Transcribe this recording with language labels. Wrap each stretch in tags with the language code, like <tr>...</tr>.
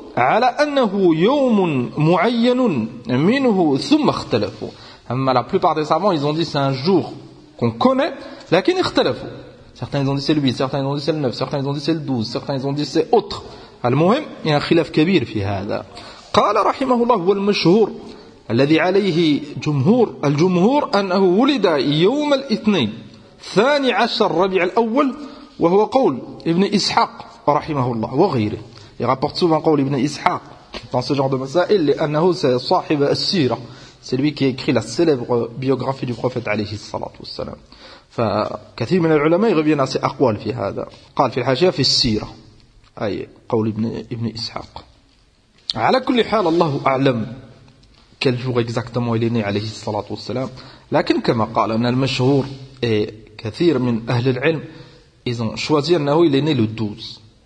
<ar>على أنه يوم معين منه ثم اختلفوا.</ar> <fr>أما la plupart des savants, ils ont dit c'est un jour qu'on connaît,</fr> <ar>لكن اختلفوا.</ar> <fr>Certains ils ont dit c'est le 8, certains ils ont dit c'est le 9, certains ils ont dit c'est le 12, certains ils ont dit c'est autre.</fr> <ar>المهم</ar> <fr>il y a un</fr> <ar>خلاف كبير في هذا. قال رحمه الله والمشهور الذي عليه جمهور الجمهور أنه ولد يوم الاثنين ثاني عشر ربيع الأول وهو قول ابن إسحاق رحمه الله وغيره.</ar> <fr>Il rapporte souvent</fr> <ar>قول ابن إسحاق</ar> <fr>dans ce genre de</fr> <ar>مسائل لأنه صاحب السيرة.</ar> <fr>C'est lui qui a écrit la célèbre biographie du prophète</fr> <ar>عليه الصلاة والسلام. فكثير من العلماء يغبين أسي أقوال في هذا. قال في الحاشية في السيرة أي قول ابن إسحاق. على كل حال الله أعلم</ar> <fr>quel jour exactement il est né</fr> <ar>عليه الصلاة والسلام. لكن كما قال أن المشهور كثير من أهل العلم</ar> <fr>ils ont choisi</fr> <ar>أنه</ar> <fr>il est né le 12.</fr>